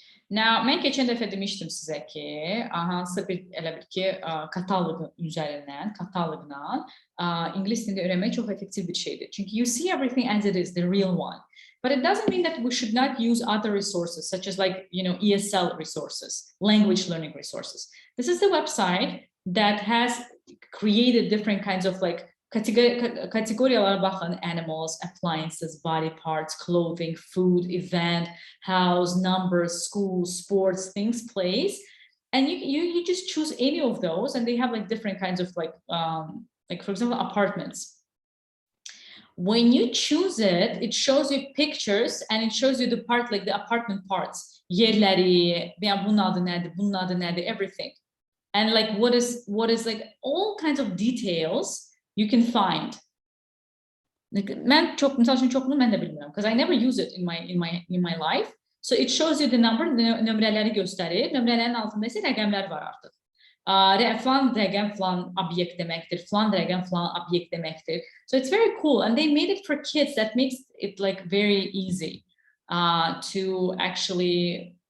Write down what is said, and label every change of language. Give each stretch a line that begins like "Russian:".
Azerbaijani: Now, mən keçən dəfə demişdim sizə ki, hansısa bir elə bil ki, kataloqun üzərindən, kataloqla ingilis dilini öyrənmək çox effektiv bir şeydir.
English: Çünki you see everything as it is, the real one. But it doesn't mean that we should not use other resources, such as like, ESL resources, language learning resources. This is the website that has created different kinds of like kategoriyalara baxın: animals, appliances, body parts, clothing, food, event, house, numbers, school, sports, things, place. And you just choose any of those, and they have like different kinds of like for example, apartments. When you choose it, it shows you pictures and it shows you the part, like the apartment parts.
Azerbaijani: Yerleri, bunun adı nədir, bunun adı nədir, everything.
English: And like what is like all kinds of details you can find. Like, mən çoxunu mən də bilmirəm, because I never use it in my life.
Azerbaijani: So it shows you the number, nömrələri göstərir. Nömrələrin altında isə rəqəmlər var artıq. Falan rəqəm falan obyekt deməkdir, falan rəqəm falan obyekt deməkdir.
English: So it's very cool, and they made it for kids. That makes it like very easy to actually.